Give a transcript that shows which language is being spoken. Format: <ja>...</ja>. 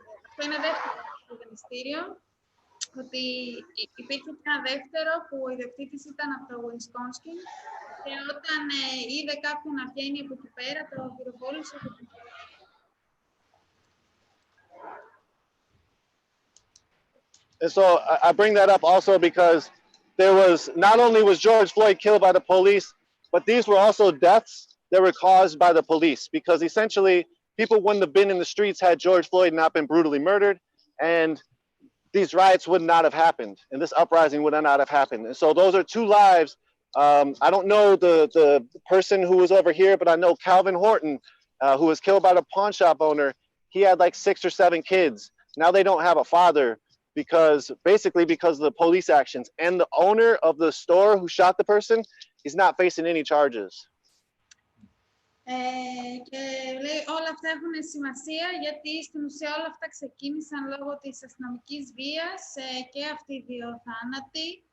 <el>Αυτό είναι δεύτερο στο δικαστήριο, ότι υπήρχε ένα δεύτερο που ο ιδιοκτήτης ήταν από το Wisconsin και όταν είδε κάποιον να βγαίνει από εκεί πέρα, το πυροβόλησε και τον κέρδισε.</el> <en>And so I bring that up also because there was, not only was George Floyd killed by the police, but these were also deaths that were caused by the police, because essentially people wouldn't have been in the streets had George Floyd not been brutally murdered, and these riots would not have happened, and this uprising would not have happened. And so those are two lives. I don't know the person who was over here, but I know Calvin Horton, who was killed by the pawn shop owner. He had like 6 or 7 kids. Now they don't have a father because of the police actions, and the owner of the store who shot the person is not facing any charges.</en> <el>Και λέει όλα αυτά έχουν σημασία γιατί στην ουσία όλα αυτά ξεκίνησαν λόγω της αστυνομικής βίας και αυτοί οι δύο θάνατοι.</el>